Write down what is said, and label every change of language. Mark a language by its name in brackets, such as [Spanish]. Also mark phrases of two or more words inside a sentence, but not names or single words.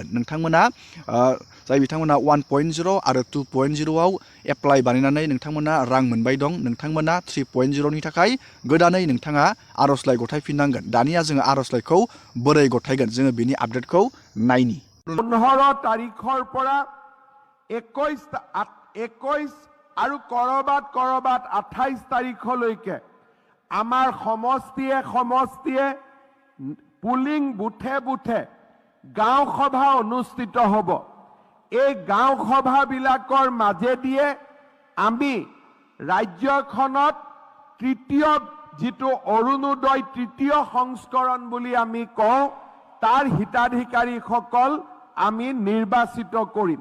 [Bodo] नोंथांमोना जाय बिथांमोना 1.0 आरो 2.0 आव एप्लाइ बानायनानै नोंथांमोना रां मोनबाय दं, नोंथांमोना 3.0 नि थाखाय गोदानै नोंथाङा आर'जलाइ गथायफिननांगोन। दानिया जोङो आर'जलाइखौ बोरै गथायगोन, जोङो बिनि आपडेटखौ नायनि। [Assamese] 15 तारिखर পৰা 21 আৰু কৰবাত 28 তাৰিখলৈকে আমাৰ সমষ্টিয়ে পুলিং বুথে গাঁও সভা অনুষ্ঠিত হ'ব। এই গাঁও সভাবিলাকৰ মাজেদিয়ে আমি ৰাজ্যখনত তৃতীয় যিটো অৰুণোদয় 3য় সংস্কৰণ বুলি আমি কওঁ, তাৰ হিতাধিকাৰীসকল আমি নিৰ্বাচিত কৰিম।